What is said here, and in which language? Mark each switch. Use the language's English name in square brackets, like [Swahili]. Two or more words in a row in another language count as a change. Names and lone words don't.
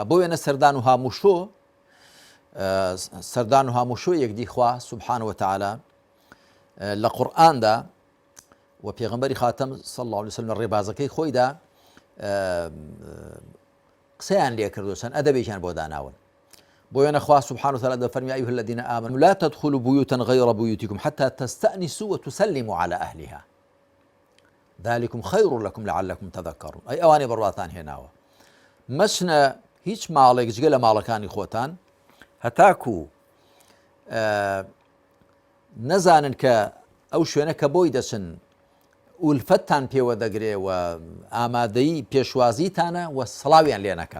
[Central Kurdish] بۆ وێنە سەردان و هاموشۆ یەکدی خوا [Arabic] سوبحانە وتەعالا [Central Kurdish] لە قورئاندا و پێغەمبەری خاتەم [Arabic] صلی الله علیه وسلم [Central Kurdish] لە ڕێبازەکەی خۆیدا قسەیان لێ کردو، چەند ئەدەبێکیان بۆ داناون. بۆ وێنە خوا [Arabic] سوبحانە وتەعالا دەفەرمێ ئەیها الذین آمنوا لا تدخلوا بيوتا غير بيوتكم حتى تستأنسوا وتسلموا على أهلها ذلكم خير لكم لعلكم تذكرون. [Central Kurdish] ئەی ئەوانەی بڕواتان هێناوە، مەچنە هیچ ماڵێک جگە لە ماڵەکانی خۆتان هەتاکو نەزانن کە ئەو شوێنە کە بۆی دەچن ئولفەتتان پێوە دەگرێ و ئامادەی پێشوازیتانە و سڵاویان لێ نەکەن.